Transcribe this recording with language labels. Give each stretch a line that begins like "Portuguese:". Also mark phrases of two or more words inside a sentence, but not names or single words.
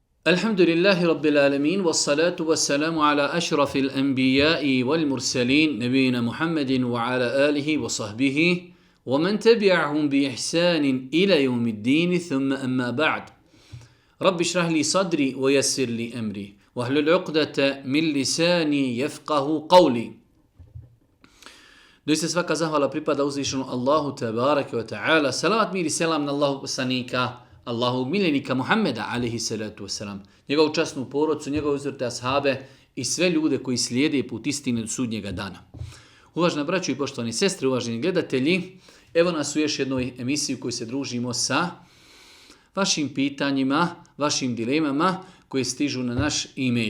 Arabic: الحمد لله رب العالمين والصلاة والسلام على أشرف الأنبياء والمرسلين نبينا محمد وعلى آله وصحبه ومن تبعهم بإحسان إلى يوم الدين ثم أما بعد. رب اشرح لي صدري ويسر لي أمري واحلل عقدة من لساني يفقهوا قولي.
Bosnian: Doista svaka zahvala pripada uzvišenu Allahu
Arabic: تبارك وتعالى.
Bosnian: Salavat mir i selam na Allahu poslanika, Allahovog miljenika Muhammeda,
Arabic: عليه الصلاة والسلام,
Bosnian: njegovu časnu porodcu, njegove uzvrte ashabe i sve ljude koji slijede put istine do sudnjega dana. Uvažena braćo i poštovani sestre, uvaženi gledatelji, evo nas u još jednoj emisiji u kojoj se družimo sa vašim pitanjima, vašim dilemama koje stižu na naš e-mail.